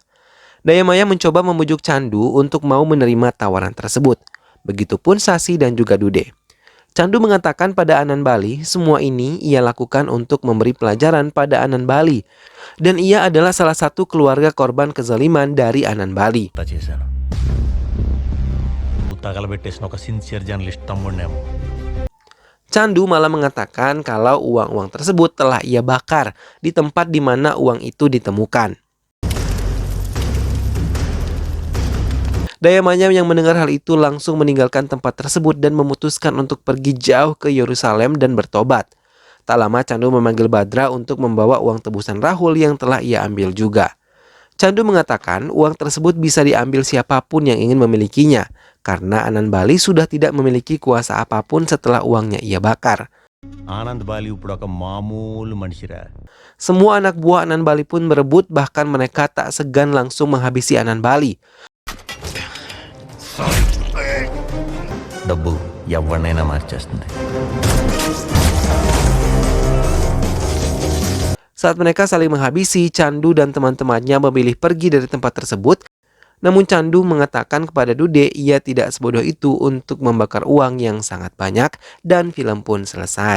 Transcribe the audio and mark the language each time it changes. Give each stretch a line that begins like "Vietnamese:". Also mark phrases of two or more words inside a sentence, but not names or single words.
Indonesian: Dayamayam mencoba membujuk Chandu untuk mau menerima tawaran tersebut. Begitupun Sasi dan juga Dude. Chandu mengatakan pada Anan Bali semua ini ia lakukan untuk memberi pelajaran pada Anan Bali. Dan ia adalah salah satu keluarga korban kezaliman dari Anan Bali.
Telugu: అంతా చేశాను తగలబెట్టేసిన ఒక
English: sincere journalist
Telugu: తమ్ముడినేమో.
Indonesian: Chandu malah mengatakan kalau uang-uang tersebut telah ia bakar di tempat di mana uang itu ditemukan. Dayamayam yang mendengar hal itu langsung meninggalkan tempat tersebut dan memutuskan untuk pergi jauh ke Yerusalem dan bertobat. Tak lama Chandu memanggil Badra untuk membawa uang tebusan Rahul yang telah ia ambil juga. Chandu mengatakan uang tersebut bisa diambil siapapun yang ingin memilikinya, karena Anan Bali sudah tidak memiliki kuasa apapun setelah uangnya ia bakar.
Telugu: ఆనంద్ బాలి ఇప్పుడు ఒక మామూలు మనిషిరా.
Indonesian: Semua anak buah Anan Bali pun berebut, bahkan mereka tak segan langsung menghabisi Anan Bali.
Telugu: డబ్బు ఎవరినైనా మార్చేస్తుంది.
Indonesian: Saat mereka saling menghabisi, Candu dan teman-temannya memilih pergi dari tempat tersebut. Namun Candu mengatakan kepada Dude ia tidak sebodoh itu untuk membakar uang yang sangat banyak, dan film pun selesai.